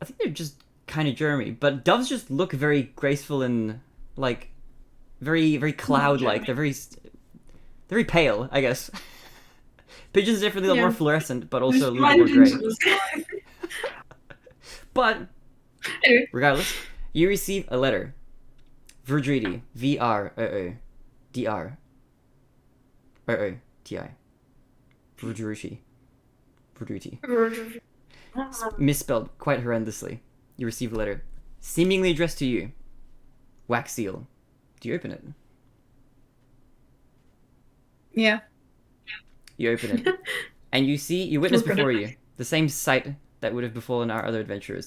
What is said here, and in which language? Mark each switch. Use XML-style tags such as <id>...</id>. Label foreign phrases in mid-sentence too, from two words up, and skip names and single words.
<en>I think they're just kind of germy, but doves just look very graceful and, like, very, very cloud-like. They're very pale, I guess. Pigeons are definitely a lot more fluorescent, but also a little bit more grey. But, regardless, you receive a letter. Verdridi. V-R-O-O-D-R. O-O-T-I. Verdruti. Verdruti. Misspelled quite horrendously. You receive a letter. Seemingly addressed to you. Wax seal. Do you open it? Yeah. You open it. And you witness before you the same sight that would have befallen our other adventurers.</en>